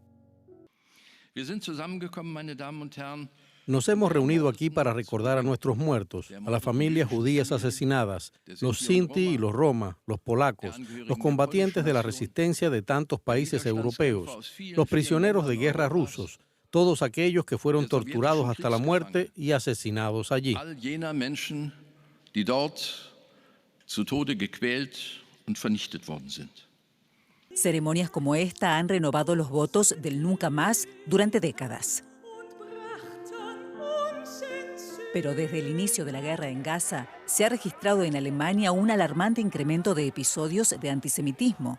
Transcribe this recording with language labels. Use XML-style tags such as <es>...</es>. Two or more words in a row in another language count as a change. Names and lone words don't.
<es>Nos hemos reunido aquí para recordar a nuestros muertos, a las familias judías asesinadas, los Sinti y los Roma, los polacos, los combatientes de la resistencia de tantos países europeos, los prisioneros de guerra rusos, todos aquellos que fueron torturados hasta la muerte y asesinados allí.</es> <de>All jener Menschen, die dort zu Tode gequält und vernichtet worden sind.</de> <es>Ceremonias como esta han renovado los votos del nunca más durante décadas. Pero desde el inicio de la guerra en Gaza, se ha registrado en Alemania un alarmante incremento de episodios de antisemitismo.</es>